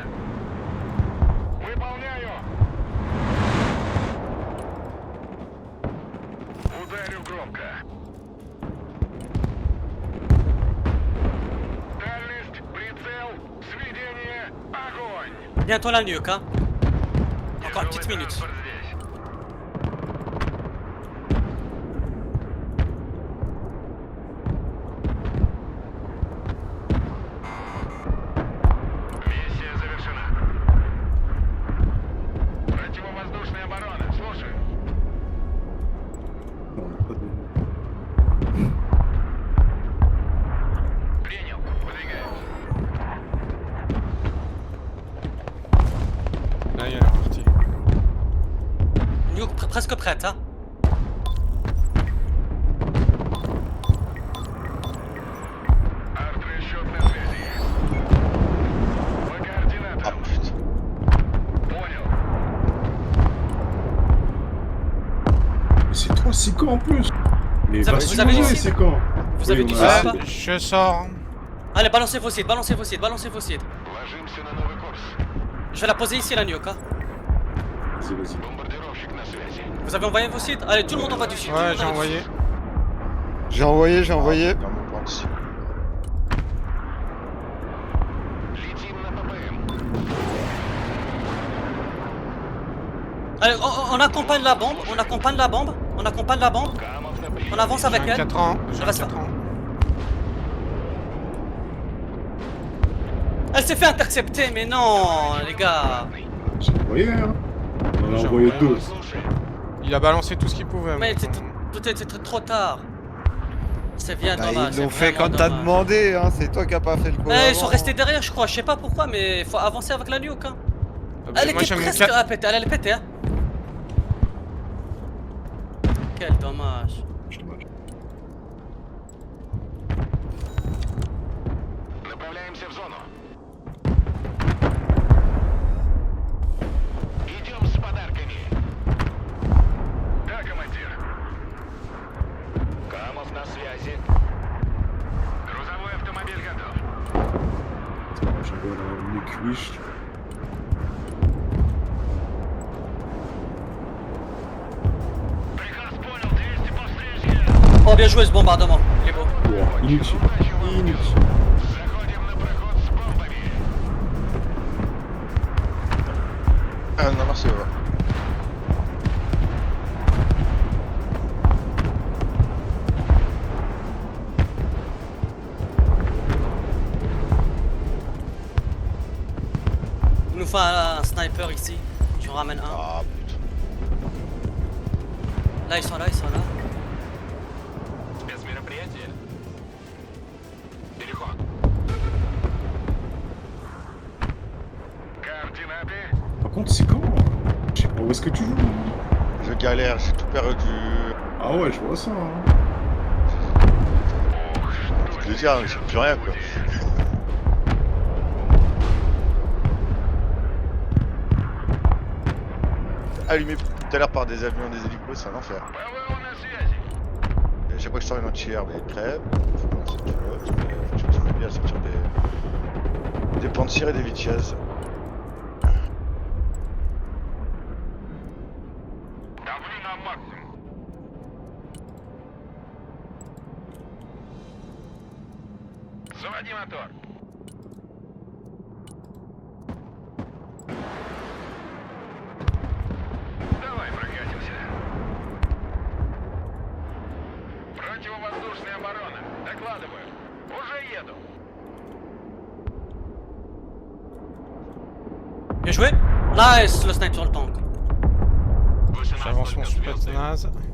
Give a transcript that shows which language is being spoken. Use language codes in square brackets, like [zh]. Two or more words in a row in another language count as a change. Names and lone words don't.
[ru] Выполняю. Ударю громко. Дальность, прицел, сведение, огонь. [fr] Bientôt la nuke, hein. Encore une petite [ru] Тяжелый [fr] minute. [ru] транспорт здесь. Миссия завершена. Противовоздушная оборона. Слушай. [fr] Non, on n'a pas de. [ru] Принял. Выдвигаемся. [fr] presque prête, hein. [ru] Арт-расчет на связи. По [fr] Ah [ru] координатам. [fr] putain. [ru] Понял. [fr] Mais c'est toi, c'est quand en plus? Mais Vous avez- va vous avez surveiller, du c'est quand? Vous avez Oui, du on site a- ou pas? Je sors. Allez, balancez vos sites, balancez vos sites, balancez vos sites. [ru] Ложимся на новый курс. [fr] Je vais la poser ici la nuque, hein. Vas-y, vas-y. [ru] Бомбардировщик на связи. [fr] Vous avez envoyé vos sites? Allez, tout le monde envoie du site. tout le Ouais, monde j'ai envoie du envoyé. site. J'ai envoyé. Dans mon point de cible. [ru] Летим на ППМ. [fr] Allez, on accompagne la bombe, on accompagne la bombe, on accompagne la bombe, [ru] Камов на прием. [fr] on avance avec J'ai elle. 4 ans. J'ai Reste 4 ans. Elle s'est fait intercepter, mais non, les gars. J'ai envoyé, hein. On en a J'ai envoyé [ru] Право, [fr] deux. [ru] слушай. [fr] Il a balancé tout ce qu'il pouvait. Mais mon c'était con. peut-être trop tard. C'est bien Bah, dommage. ils l'ont c'est fait vraiment quand t'as dommage. demandé, hein. C'est toi qui as pas fait le coup. Ils sont restés derrière, je crois. Je sais pas pourquoi, mais faut avancer avec la nuque. Hein. Ah bah, Elle moi, était j'ai mon presque 4. à péter, elle allait péter. Hein. Quel dommage. Dommage. [ru] Направляемся в зону. Идем с подарками. Да, командир. Камов на связи. Грузовой автомобиль готов. [fr] J'envoie la nuque wish. [ru] Приказ понял, 200 по встречке. [fr] Oh, bien joué ce bombardement. Il est beau. Wow, inutile. [ru] Удачи вам. [fr] Inutile. [ru] Заходим на проход с бомбами. [fr] Ah non, c'est vrai. Il nous faut un sniper ici. J'en ramène un. Ah putain. Là, ils sont là, ils sont là. [ru] Спецмероприятие. Переход. Координаты. [fr] Par contre, c'est quand? Je sais pas où est-ce que tu joues. Je galère, j'ai tout perdu. Ah ouais, je vois ça. Hein. Je veux dire, j'ai plus rien quoi. Allumé tout à l'heure par des avions, des hélicos, c'est un enfer. [ru] ПВО на связи. [fr] Et à chaque fois que je sors une entière, mais il crève. Faut lancer une pilote, mais je continue bien à sortir des Pantsir et des Vitiaz. [ru] Давлю на максимум. Заводи мотор. Давай прокатимся. Противовоздушная оборона. Докладываю. Уже еду. [fr] Bien joué. Nice, le snipe sur le tank. J'avance mon spetsnaz.